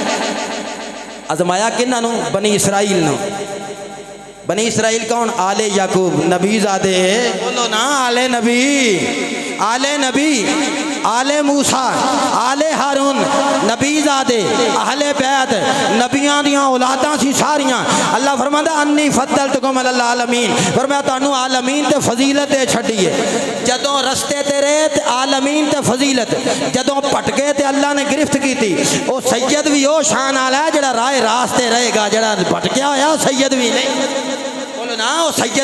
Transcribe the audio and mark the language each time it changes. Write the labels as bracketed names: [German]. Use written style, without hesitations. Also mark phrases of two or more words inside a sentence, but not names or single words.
[Punjabi] آزمایا کنہاں نوں بنی اسرائیل نوں بنی اسرائیل کون آلِ یعقوب نبی زادے بولو نا آلِ نبی آلِ موسیٰ آلِ ہارون نبی زادے اہلِ بیت نبیاں دیاں اولاداں سی ساریاں اللہ فرماندا [Arabic] أني فضلتكم على العالمين [Punjabi] فرمایا تانوں عالمین تے فضیلت دے چھڈی ہے جدوں رستے تے رہے تے عالمین تے فضیلت جدوں بھٹکے تے اللہ نے گرفت کیتی او سید بھی او شان والا ہے جیہڑا راہ راستے رہے گا جیہڑا بھٹکیا ہویا سید بھی نہیں نا وہ سید